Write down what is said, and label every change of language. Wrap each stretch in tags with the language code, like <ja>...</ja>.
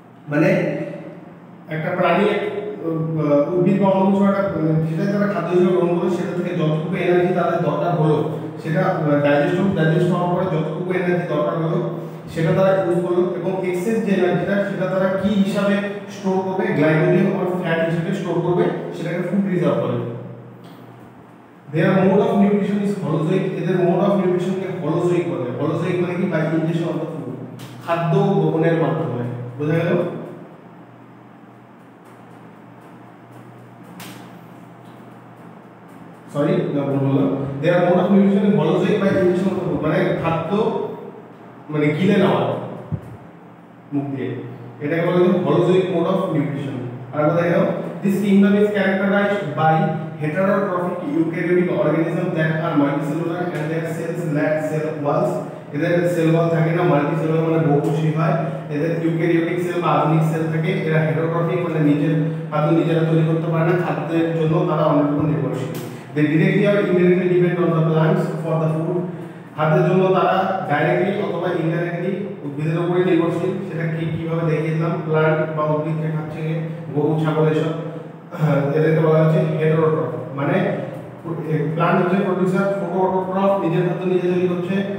<bn>মানে একটা প্রাণী, উদ্ভিদ বা অন্য কিছু একটা যেটা তারা খাদ্য হিসেবে গ্রহণ করে, সেটা থেকে যতটুকু এনার্জি তাদের দরকার হলো, সেটা ডাইজেস্ট হওয়ার পরে যতটুকু এনার্জি দরকার হলো সেটা তারা ইউজ করলো, এবং এক্সেস যে এনার্জিটা সেটা তারা কি হিসাবে স্টোর করবে? গ্লাইকোজেন অর ফ্যাট হিসেবে স্টোর করবে, সেটাকে ফুড রিজার্ভ বলে।</bn> <en>Their mode of nutrition is holozoic.</en> <bn>এদের মোড অফ নিউট্রিশনকে হলোজোইক বলে। হলোজোইক মানে কি?</bn> <en>by injection of the food,</en> <bn>খাদ্য গ্রহণের মাধ্যমে। বোঝা গেল? সরি, বললাম</bn> <en>their mode of nutrition is holozoic by injection of the food,</en> <bn>মানে খাদ্য মানে গিলে নেওয়া মুখ দিয়ে, এটাকে বলা হয় হলোজোইক মোড অফ নিউট্রিশন। আর কথা হলো</bn> <en>This kingdom is characterized by heterotrophic eukaryotic organisms that are multicellular and their cells lack cell walls.</en> <bn>এদের সেল ওয়াল থাকে না, মাল্টিসেলুলার মানে বহুকোষী হয়। এদের ইউক্যারিওটিক সেল বা আধুনিক সেল থাকে। এরা হেটারোট্রফিক মানে নিজের খাদ্য নিজেরা তৈরি করতে পারে না, খাদ্যের জন্য তারা অন্যের উপর নির্ভরশীল।</bn> <en>They directly or indirectly depend on the plants for the food.</en> <bn>খাদ্যের জন্য তারা ডাইরেক্টলি অথবা ইনডাইরেক্টলি উদ্ভিদের উপরে নির্ভরশীল। সেটা কিভাবে দেখিয়েছিলাম? প্লান্ট বা উদ্ভিদকে খাচ্ছে গরু, ছাগল এসব, এদেরকে বলা হচ্ছে হেটারোট্রফ। মানে প্লান্ট হচ্ছে প্রোডিউসার, ফটোট্রফ নিজের খাদ্য নিজে তৈরি করছে।</bn>